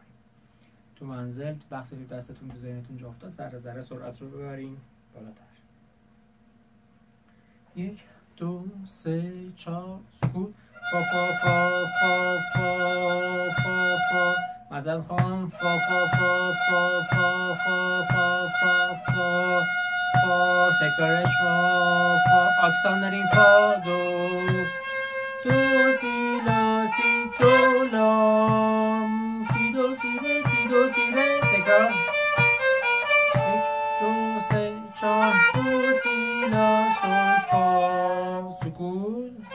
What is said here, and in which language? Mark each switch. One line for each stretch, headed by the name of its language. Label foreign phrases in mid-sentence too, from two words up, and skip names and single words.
Persian: تو منزل وقتی تو دستتون تو ذهنتون جا افتاد ذره ذره سرعت رو ببرین بالاتر. 1 2 3 4 سکوت. فا فا فا فا فا فا فا مذهب خواهم. فا فا فا فا فا فا فا فا فا فا تکرارش. فا فا آکسان داریم. فا دو دو سی لا سی دو لا سی دو سی ره سی دو سی ره. تکرار. 1 2 3 4 دو سی لا سول فا. سکوت.